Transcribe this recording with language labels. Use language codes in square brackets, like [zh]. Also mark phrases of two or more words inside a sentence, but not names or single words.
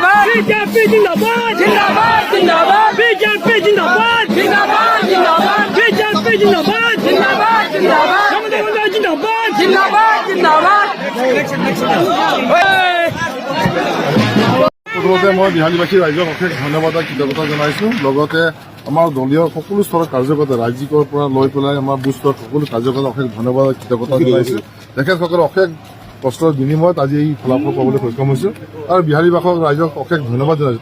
[hi] बीजेपी जिंदाबाद जिंदाबाद जिंदाबाद बीजेपी जिंदाबाद जिंदाबाद जिंदाबाद बीजेपी जिंदाबाद जिंदाबाद जिंदाबाद जिंदाबाद जिंदाबाद जिंदाबाद [as] প্রথমতে মই বিহালীবাসী ৰাইজক অশেষ ধন্যবাদ আৰু কৃতজ্ঞতা জনাইছোঁ। লগতে আমাৰ দলীয় সকলো স্তৰৰ কাৰ্যকৰ্তা ৰাজ্যিকৰ পৰা লৈ পেলাই আমাৰ বুথ স্তৰত সকলো কাৰ্যকৰ্তাক অশেষ ধন্যবাদ আৰু কৃতজ্ঞতা জনাইছোঁ। তেখেতসকলে অশেষ কষ্টৰ বিনিময়ত আজি এই ফলাফল পাবলৈ সক্ষম হৈছোঁ আৰু বিহালীবাসক ৰাইজক অশেষ ধন্যবাদ জনাইছোঁ।